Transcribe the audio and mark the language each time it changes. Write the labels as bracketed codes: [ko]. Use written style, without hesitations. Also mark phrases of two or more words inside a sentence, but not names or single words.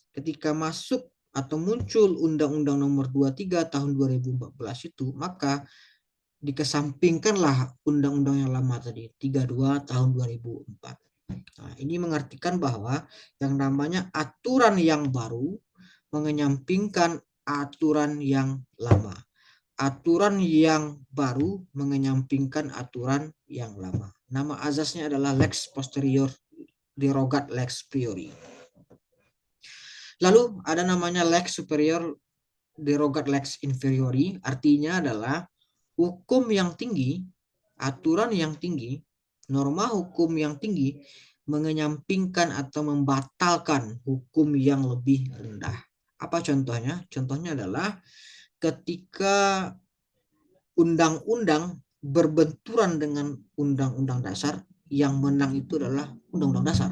[id] Ketika masuk atau muncul Undang-Undang Nomor 23 Tahun 2014 itu, maka dikesampingkanlah undang-undang yang lama tadi, 32 Tahun 2004. Nah, ini mengartikan bahwa yang namanya aturan yang baru mengenyampingkan aturan yang lama. Aturan yang baru mengenyampingkan aturan yang lama. Nama azasnya adalah [la] lex posterior derogat lex priori. [id] Lalu ada namanya [la] lex superior derogat lex inferiori, [id] artinya adalah hukum yang tinggi, aturan yang tinggi, norma hukum yang tinggi mengenyampingkan atau membatalkan hukum yang lebih rendah. Apa contohnya? Contohnya adalah ketika undang-undang berbenturan dengan undang-undang dasar, yang menang itu adalah undang-undang dasar.